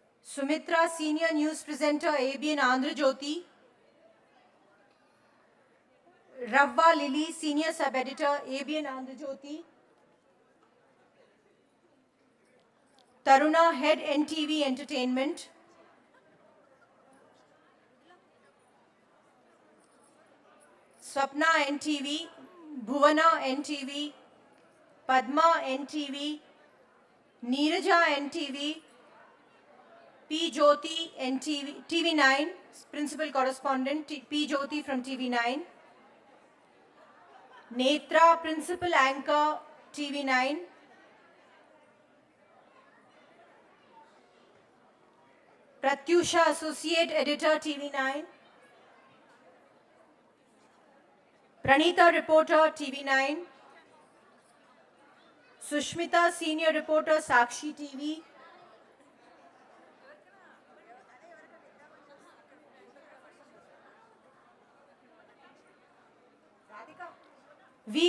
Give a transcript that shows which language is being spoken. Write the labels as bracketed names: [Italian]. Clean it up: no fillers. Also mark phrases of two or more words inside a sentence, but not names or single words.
[English] Sumitra, senior news presenter, ABN Andhra Jyoti. Ravva Lily, senior sub-editor, ABN Andhra Jyoti. Taruna, head NTV Entertainment. Swapna NTV, Bhuvana NTV, Padma NTV, Neeraja NTV, P. Jyoti NTV, TV9, principal correspondent, P. Jyoti from TV9. Netra, principal anchor, TV9. Pratyusha, associate editor, TV9. Pranita, reporter, TV9. Sushmita, senior reporter, Sakshi TV. V.